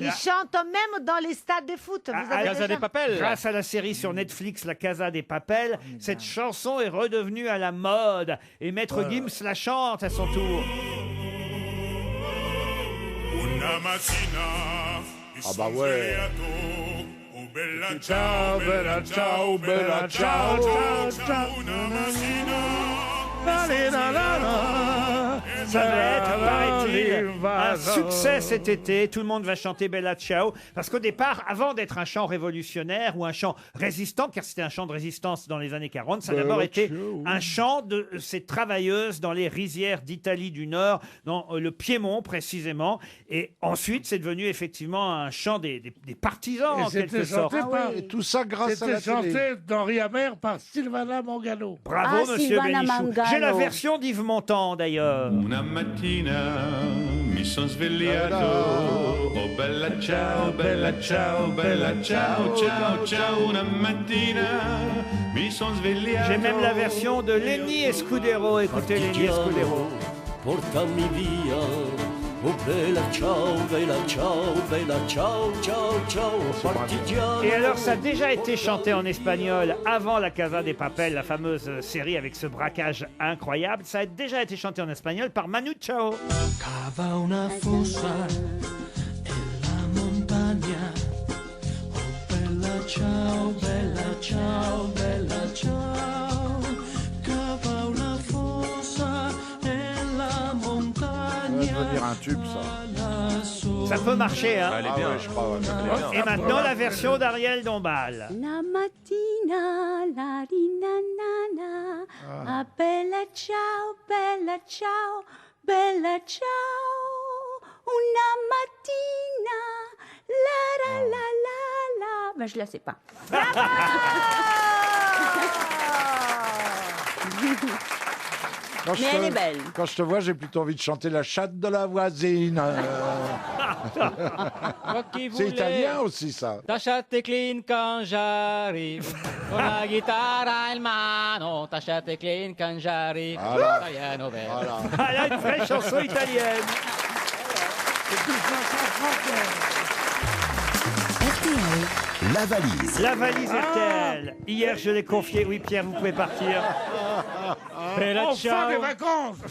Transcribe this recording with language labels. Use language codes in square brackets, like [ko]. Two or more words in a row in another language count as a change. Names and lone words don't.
[fr] Ils chantent même dans les stades de foot. Vous Ah, avez Casa déjà- des Papel. Grâce à la série sur Netflix, La Casa des Papel, cette chanson est redevenue à la mode. Et Maître Gims la chante à son tour. Ah bah ouais. [it] Ciao, bella ciao, bella ciao, ciao, ciao. [fr] Ça va être, paraît-il, Brésil. Un succès cet été. Tout le monde va chanter Bella Ciao. Parce qu'au départ, avant d'être un chant révolutionnaire ou un chant résistant, car c'était un chant de résistance dans les années 40, ça a d'abord été un chant de ces travailleuses dans les rizières d'Italie du Nord, dans le Piémont précisément. Et ensuite, c'est devenu effectivement un chant des partisans, en quelque sorte. Et tout ça grâce à la C'était télé. chanté dans Riamer par Sylvana Mangano. Bravo, monsieur Silvana Bénichou. Mangano. J'ai la version d'Yves Montand, d'ailleurs. [it] Una mattina mi son svegliato, oh bella ciao, bella ciao, bella ciao, ciao, ciao. Una mattina mi son svegliato. [fr] J'ai même la version de Lenny Escudero. Écoutez Lenny Escudero. [it] Portami via, oh bella ciao, ciao, ciao, ciao, partigiano. [fr] Et alors, ça a déjà été chanté en espagnol avant La Casa de Papel, la fameuse série avec ce braquage incroyable. Ça a déjà été chanté en espagnol par Manu Chao. [it] Cava una fossa e la montagna, oh bella ciao, bella ciao, cava una fossa e la montagna. [fr] Ça veut dire un tube, ça. Ça peut marcher, hein. Elle est bien. Ouais, je crois. Ouais. Et maintenant, la version d'Ariel Dombal. [it] La mattina, la rinanana, ah. Bella ciao, bella ciao, bella ciao. Una mattina, [fr] la la la la la. Ben, je la sais pas. Mais elle est belle. Quand je te vois, j'ai plutôt envie de chanter la chatte de la voisine. C'est italien aussi, ça. Ta chatte est clean quand j'arrive. [it] Con la guitare in mano. [fr] Ta chatte est clean quand j'arrive. Voilà. [it] Italiano vero. [fr] Voilà. Ah, là, une vraie chanson italienne. RTL. La valise. La valise RTL. Hier, je l'ai confiée. Oui, Pierre, vous pouvez partir. Bella Enfin ciao. des vacances.